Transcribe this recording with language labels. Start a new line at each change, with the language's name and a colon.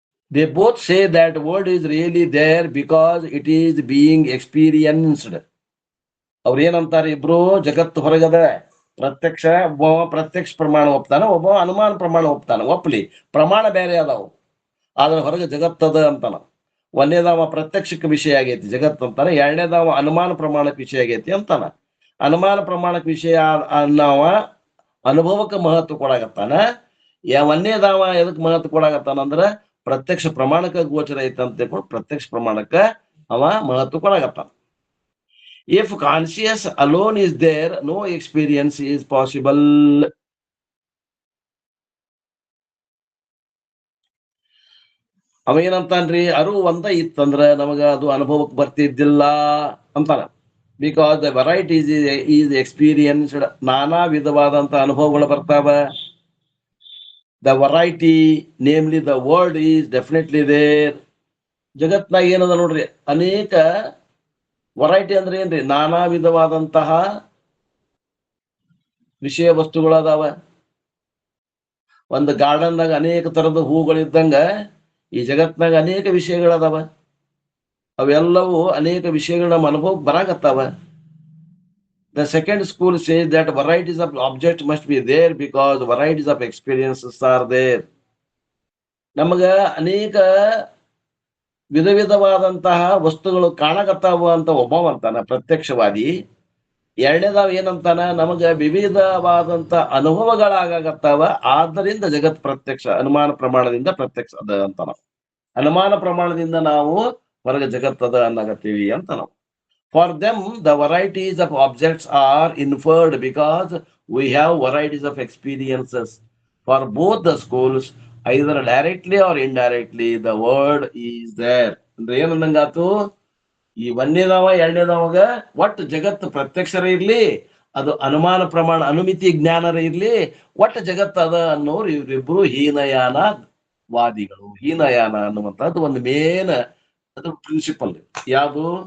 English: They both say that word is really there because it is being experienced.
Kannada: ಅವ್ರ ಏನಂತಾರೆ ಇಬ್ರು? ಜಗತ್ತು ಹೊರಗದ ಪ್ರತ್ಯಕ್ಷ. ಒಬ್ಬ ಪ್ರತ್ಯಕ್ಷ ಪ್ರಮಾಣ ಒಪ್ತಾನ, ಒಬ್ಬ ಅನುಮಾನ ಪ್ರಮಾಣ ಒಪ್ತಾನ. ಒಪ್ಲಿ, ಪ್ರಮಾಣ ಬೇರೆ ಅದಾವು, ಆದ್ರೆ ಹೊರಗೆ ಜಗತ್ತದ ಅಂತಾನ. 1ನೇದಾವ ಪ್ರತ್ಯಕ್ಷಕ್ಕೆ ವಿಷಯ ಆಗೈತಿ ಜಗತ್ತು ಅಂತಾನೆ, 2ನೇದಾವ ಅನುಮಾನ ಪ್ರಮಾಣಕ್ಕೆ ವಿಷಯ ಆಗೈತಿ ಅಂತಾನ. ಅನುಮಾನ ಪ್ರಮಾಣಕ್ಕೆ ವಿಷಯ ನಾವ ಅನುಭವಕ್ಕೆ ಮಹತ್ವ ಕೊಡಾಗತ್ತಾನ. 1ನೇದಾವ ಎದಕ್ ಮಹತ್ವ ಕೊಡಾಗತ್ತಾನ ಅಂದ್ರ ಪ್ರತ್ಯಕ್ಷ ಪ್ರಮಾಣಕ್ಕೆ ಗೋಚರ ಐತಂತ ಪ್ರತ್ಯಕ್ಷ ಪ್ರಮಾಣಕ್ಕೆ ಅವ ಮಹತ್ವ ಕೊಡಾಗತ್ತಾನ.
English: If conscious alone is there, no experience is possible.
Kannada: ಅವ ಏನಂತಾನ್ರಿ? ಅರು ಒಂದ ಇತ್ತಂದ್ರ ನಮಗ ಅದು ಅನುಭವಕ್ಕೆ ಬರ್ತಿದ್ದಿಲ್ಲ ಅಂತಾನ.
English: Because the varieties is experienced.
Kannada: ನಾನಾ ವಿಧವಾದಂತ ಅನುಭವಗಳು ಬರ್ತಾವ.
English: The variety, namely the word, is definitely there.
Kannada: ಜಗತ್ನಾಗ ಏನದ ನೋಡ್ರಿ, ಅನೇಕ ವೆರೈಟಿ ಅಂದ್ರೆ ಏನ್ರಿ? ನಾನಾ ವಿಧವಾದಂತಹ ವಿಷಯ ವಸ್ತುಗಳದಾವ. ಒಂದು ಗಾರ್ಡನ್ದಾಗ ಅನೇಕ ತರದ ಹೂಗಳಿದ್ದಂಗ ಈ ಜಗತ್ನಾಗ ಅನೇಕ ವಿಷಯಗಳದಾವ. ಅವೆಲ್ಲವೂ ಅನೇಕ ವಿಷಯಗಳ ನಮ್ಮ ಅನುಭವಕ್ಕೆ ಬರಾಕತ್ತಾವ.
English: The second school says that varieties of objects must be there because varieties of experiences are there.
Kannada: ನಮಗ ಅನೇಕ ವಿಧ ವಿಧವಾದಂತಹ ವಸ್ತುಗಳು ಕಾಣಕತ್ತಾವ ಅಂತ ಒಬ್ಬವಂತಾನ ಪ್ರತ್ಯಕ್ಷವಾದಿ. 2ನೇದಾವ ಏನಂತಾನ? ನಮಗ ವಿವಿಧವಾದಂತ ಅನುಭವಗಳಾಗತ್ತಾವ, ಆದ್ದರಿಂದ ಜಗತ್ ಪ್ರತ್ಯಕ್ಷ, ಅನುಮಾನ ಪ್ರಮಾಣದಿಂದ ಪ್ರತ್ಯಕ್ಷ ಅದ ಅಂತ ನಾವು. ಅನುಮಾನ ಪ್ರಮಾಣದಿಂದ ನಾವು ಹೊರಗೆ ಜಗತ್ತದ ಅನ್ನಗತ್ತೀವಿ ಅಂತ ನಾವು.
English: For them, the varieties of objects are inferred because we have varieties of experiences. For both the schools, either directly or indirectly, the word is there.
Kannada: ಅಂದ್ರೆ ಏನಂದಂಗಾತು? ಈ 1ನೇದಾವ 2ನೇದಾವಾಗ ಒಟ್ಟು ಜಗತ್ತು ಪ್ರತ್ಯಕ್ಷರ ಇರ್ಲಿ, ಅದು ಅನುಮಾನ ಪ್ರಮಾಣ ಅನುಮಿತಿ ಜ್ಞಾನರ ಇರ್ಲಿ, ಒಟ್ಟು ಜಗತ್ತು ಅದ ಅನ್ನೋರು ಇವರಿಬ್ರು ಹೀನಯಾನ ವಾದಿಗಳು. ಹೀನಯಾನ ಅನ್ನುವಂಥದ್ದು ಒಂದು ಮೇನ್ ಅದು ಪ್ರಿನ್ಸಿಪಲ್. ಯಾವುದು?